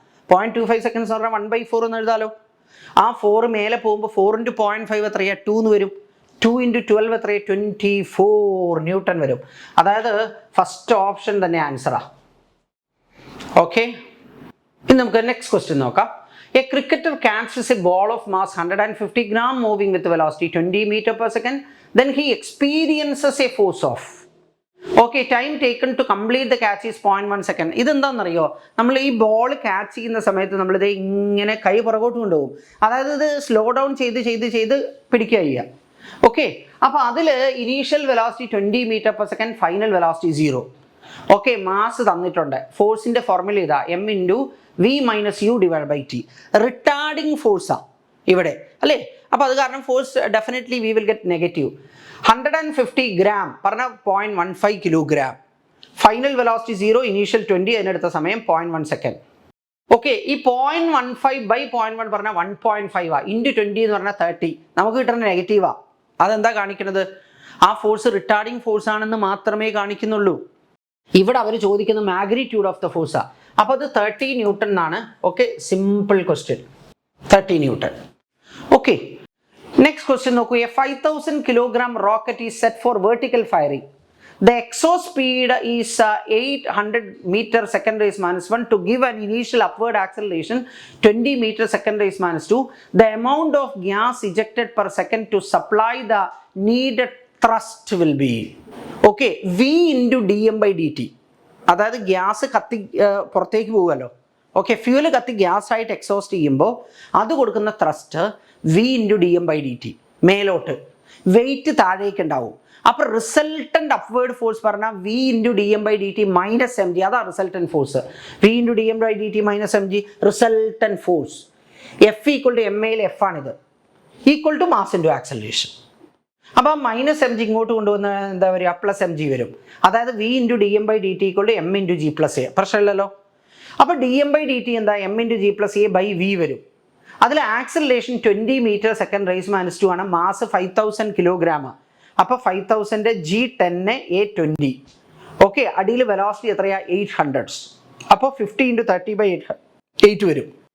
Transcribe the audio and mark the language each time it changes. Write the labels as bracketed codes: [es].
[ml] 0.25 seconds എന്ന് പറഞ്ഞാൽ 1/4 എന്ന് എഴുതാലോ. ആ 4 മേലെ പോകുമ്പോൾ 4 × 0.5 എത്രയാണ്? 2 എന്ന് വരും. 2 × 12 എത്രയാണ്? 24 ന്യൂട്ടൺ വരും. അതായത് ഫസ്റ്റ് ഓപ്ഷൻ തന്നെ ആൻസറാണ്. ഓക്കെ, ഇനി നമുക്ക് നെക്സ്റ്റ് ക്വസ്റ്റ്യൻ നോക്കാം. [en] A cricketer catches a ball of mass 150 gram moving with velocity 20 meter per second. Then he experiences a force of. Okay, time taken to complete the catch is 0.1 second. [ml] ഇതെന്താണെന്നറിയോ? നമ്മൾ ഈ ball catch ചെയ്യുന്ന സമയത്ത് നമ്മളിത് ഇങ്ങനെ കൈ പുറകോട്ട് കൊണ്ടുപോകും. അതായത് ഇത് സ്ലോ ഡൗൺ ചെയ്ത് പിടിക്കുക ചെയ്യുക. ഓക്കെ, അപ്പോൾ അതിൽ initial velocity 20 metre per second, final velocity 0. Okay, mass തന്നിട്ടുണ്ട്. ഫോഴ്സിൻ്റെ ഫോർമുല ഇതാ, m × v - u / t. Retarding ഫോഴ്സാണ് ഇവിടെ അല്ലേ? അപ്പോൾ അത് കാരണം force definitely [en] We will get negative. [ml] 150 gram പറഞ്ഞാൽ 0.15 കിലോഗ്രാം. ഫൈനൽ വെലോസിറ്റി 0, ഇനീഷ്യൽ 20, അതിനെടുത്ത സമയം 0.1 സെക്കൻഡ്. ഓക്കെ, ഈ 0.15/0.1 പറഞ്ഞാൽ 1.5 ഇൻറ്റു 20 എന്ന് പറഞ്ഞാൽ 30. നമുക്ക് കിട്ടുന്ന നെഗറ്റീവാണ്. അതെന്താ കാണിക്കുന്നത്? ആ ഫോഴ്സ് റിട്ടാർഡിങ് ഫോഴ്സ് ആണെന്ന് മാത്രമേ കാണിക്കുന്നുള്ളൂ. ഇവിടെ അവർ ചോദിക്കുന്ന മാഗ്നിറ്റ്യൂഡ് ഓഫ് ദ ഫോഴ്സാണ്. അപ്പോൾ അത് 30 ന്യൂട്ടൺ എന്നാണ്. Okay, simple question, 30 newton. Okay, next question നോക്കൂ. [en] A 5000 kilogram rocket is set for vertical firing. The exhaust speed is 800 meter second raised minus 1 to give an initial upward acceleration 20 meter second raised minus 2. The amount of gas ejected per second to supply the needed thrust will be. Okay, V into dm/dt. [ml] അതായത് gas കത്തി പുറത്തേക്ക് പോകുമല്ലോ. Okay, fuel കത്തി gas ആയിട്ട് exhaust ചെയ്യുമ്പോൾ അത് കൊടുക്കുന്ന thrust V × dm/dt. മേലോട്ട് വെയിറ്റ് താഴേക്ക് ഉണ്ടാവും. അപ്പോൾ റിസൾട്ടൻ്റ് അപ്വേർഡ് ഫോഴ്സ് പറഞ്ഞാൽ V × dm/dt - mg. അതാണ് resultant force. V × dm/dt - mg resultant force. F = ma F ആണിത്, equal to mass into acceleration. അപ്പോൾ -mg ഇങ്ങോട്ട് കൊണ്ടുവന്ന എന്താ വരിക? +mg വരും. അതായത് V × dm/dt = m × g + a. പ്രശ്നമില്ലല്ലോ. അപ്പോൾ dm/dt എന്താ? m × g + a/v വരും. അതിൽ ആക്സലറേഷൻ 20 മീറ്റർ സെക്കൻഡ് റേസ് - 2 ആണ്. Mass 5000 kilogram. അപ്പോൾ 5000 G10 A20. ഓക്കെ, അടിയിൽ വെലോസിറ്റി എത്രയാ? 800. അപ്പോൾ 50 × 30/8 വരും.